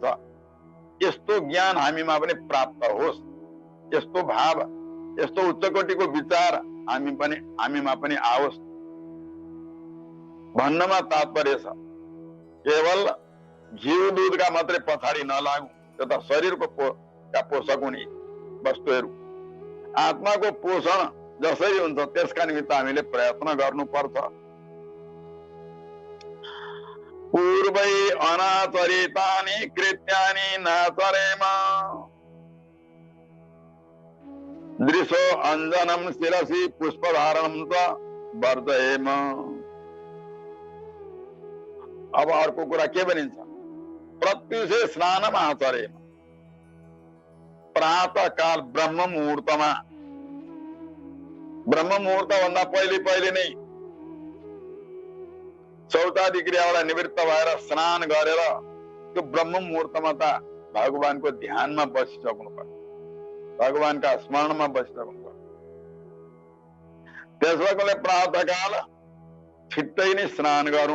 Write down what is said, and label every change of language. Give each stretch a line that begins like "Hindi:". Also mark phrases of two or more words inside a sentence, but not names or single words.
Nepali: यस्तो ज्ञान हामीमा पनि प्राप्त होस्, यस्तो भाव, यस्तो उच्चकोटिको विचार हामीमा पनि आओस् भन्नमा तात्पर्य छ। केवल घिउ दुधका मात्रै पछाडि नलागौँ। त्यो त शरीरको पोषक हुने वस्तुहरू। आत्माको पोषण जसरी हुन्छ त्यसका निमित्त हामीले प्रयत्न गर्नुपर्छ।
Sanskrit: पूर्वै अनाचरितानि कृत्यानि नाचरेम दृशो अंजनम शिरसि पुष्पधारणम च वर्जयेम।
Nepali: अब अर्को कुरा के भनिन्छ?
Sanskrit: प्रत्युषे स्नानम आचरेम।
Nepali: प्रातः काल ब्रह्म मुहूर्तमा, ब्रह्म मुहूर्त भन्दा पहिले नै शौचादि क्रियाबाट निवृत्त भएर स्नान गरेर त्यो ब्रह्म मुहूर्तमा त भगवानको ध्यानमा बसिसक्नु पर्छ, भगवानका स्मरणमा बसिसक्नु पर्छ। त्यसैले प्रातःकाल छिट्टै नै स्नान गरौँ।